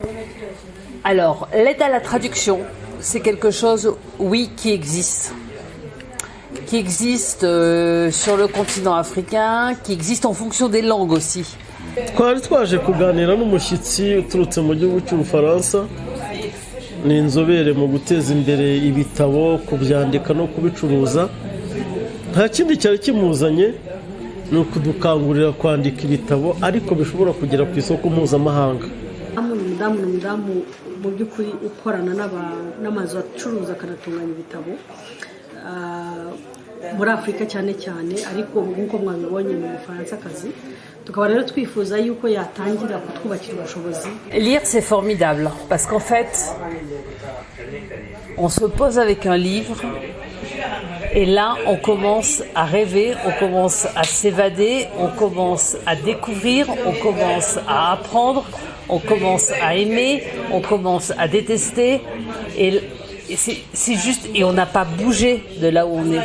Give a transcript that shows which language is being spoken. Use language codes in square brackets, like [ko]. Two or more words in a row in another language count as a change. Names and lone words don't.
[fr] Alors, l'aide à la traduction, c'est quelque chose, oui, qui existe sur le continent africain, qui existe en fonction des langues aussi. [rw] twari twaje kuganira n'umushyitsi uturutse mu gihugu cy'Ubufaransa, ni inzobere mu guteza imbere ibitabo, kubyandika no kubicuruza. Nta kindi cyari kimuzanye ni ukudukangurira kwandika ibitabo ariko bishobora kugera ku isoko mpuzamahanga. umudamu mu by'ukuri ukorana n'amazu acuruza akanatunganya ibitabo muri Afurika cyane cyane, ariko nk'uko mwabibonye mu Bufaransa akazi, tukaba rero twifuza yuko yatangira kutwubakira ubushobozi. [fr] Lire, c'est formidable parce qu'en fait, on se pose avec un livre et là, on commence à rêver, on commence à s'évader, on commence à découvrir, on commence à apprendre, on commence à aimer, on commence à détester et c'est juste, et on n'a pas bougé de là où on est.